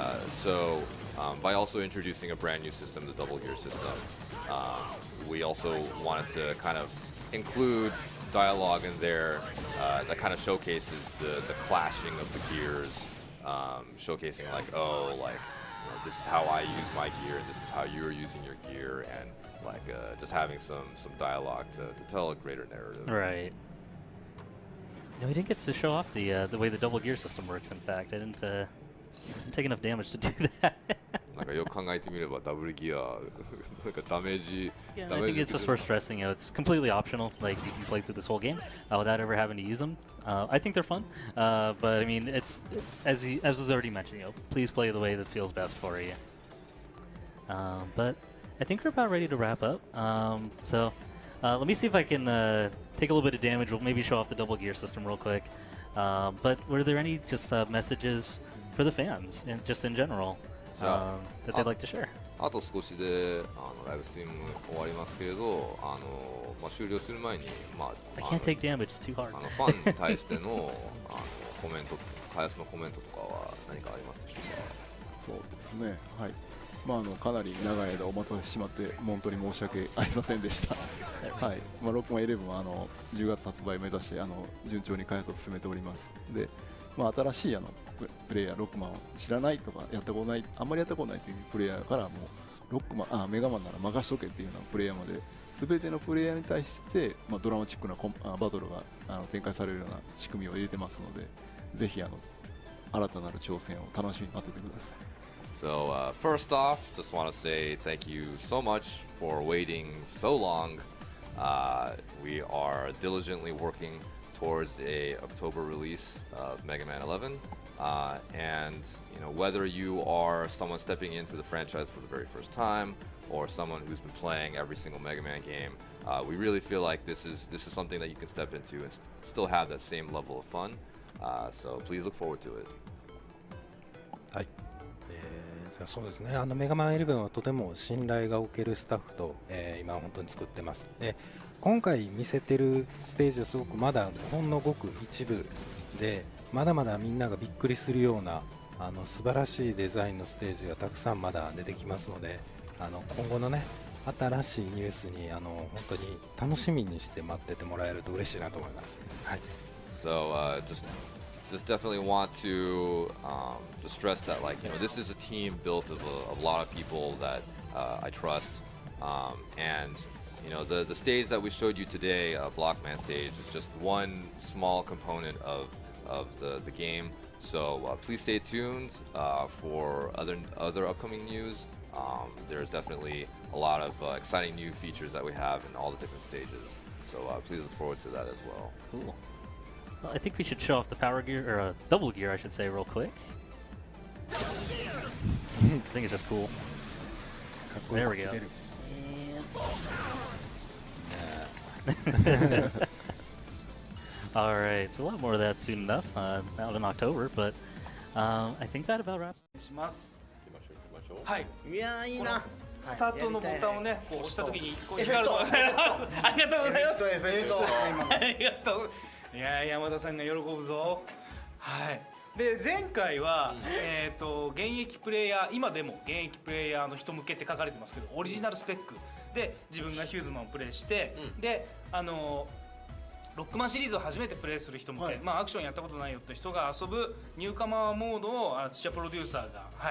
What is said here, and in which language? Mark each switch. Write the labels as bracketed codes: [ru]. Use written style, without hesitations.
[en] So by also introducing a brand new system, the double gear system, we also wanted to kind of include dialogue in there that kind of showcases the clashing of the gears, showcasing like, oh, like, you know, this is how I use my gear and this is how you're using your gear, and like just having some dialogue to tell a greater narrative. Right. No, we didn't get to show off the way the double gear system works. In fact, I didn't take enough damage to do that. [ja] なんかよく考えてみればダブルギアなんかダメージ [en] Yeah, I think it's just worth stressing. You know, it's completely optional. Like you can play through this whole game without ever having to use them. I think they're fun, but I mean, it's as was already mentioned. You know, please play the way that feels best for you. But I think we're about ready to wrap up. So let me see if I can take a little bit of damage. We'll maybe show off the double gear system real quick. But were there any just messages for the fans and just in general that they'd like to share? [ja] あと少しでライブストリーム終わりますけれど、終了する前に、 [en] I can't take damage. It's too hard. [ja] ファンに対してのコメント、開発のコメントとかは何かありますでしょうか。そうですね、はい。かなり長い間お待たせしてしまって本当に申し訳ありませんでした。はい。ロックマン11は10月発売を目指して順調に開発を進めております。で、新しいプレイヤーロックマンを知らないとかやったことない、あんまりやったことないというプレイヤーからもうロックマンメガマンなら任しとけっていうようなプレイヤーまで全てのプレイヤーに対して、ドラマチックなバトルが展開されるような仕組みを入れてますので、ぜひ新たなる挑戦を楽しみに待っててください。 [en] So first off, just want to say thank you so much for waiting so long. We are diligently working towards a October release of Megaman 11. And you know, whether you are someone stepping into the franchise for the very first time or someone who's been playing every single Mega Man game, we really feel like this is something that you can step into and still have that same level of fun. So please look forward to it. [ja] はい。そうですね。メガマン11はとても信頼がおけるスタッフと、今本当に作ってます。で、今回見せてるステージはすごくまだほんのごく一部で、まだまだみんながびっくりするような素晴らしいデザインのステージがたくさんまだ出てきますので、今後のね新しいニュースに本当に楽しみにして待っててもらえると嬉しいなと思います。はい。 [en] So just definitely want to stress that, like, you know, this is a team built of a lot of people that I trust, and you know, the stage that we showed you today, Blockman stage, is just one small component of the game. So please stay tuned for other upcoming news. There's definitely a lot of exciting new features that we have in all the different stages. So please look forward to that as well. Cool. Well, I think we should show off the power gear, or double gear, I should say, real quick. I think it's just cool. There we go. All right, so we'll have more of that soon enough, out in October, but I think that about wraps. [ja] します。行きましょう。はい。いやーいいな。スタートのボタンをね、こう押したときにこう光るの。ありがとうございます。エフェクトありがとう。いやー山田さんが喜ぶぞ。はい。で前回は現役プレイヤー、今でも現役プレイヤーの人向けって書かれてますけど、オリジナルスペックで自分がヒューズマンをプレイして、でロックマンシリーズを初めてプレイする人向け、まあアクションやったことないよって人が遊ぶニューカマーモードを土屋プロデューサーが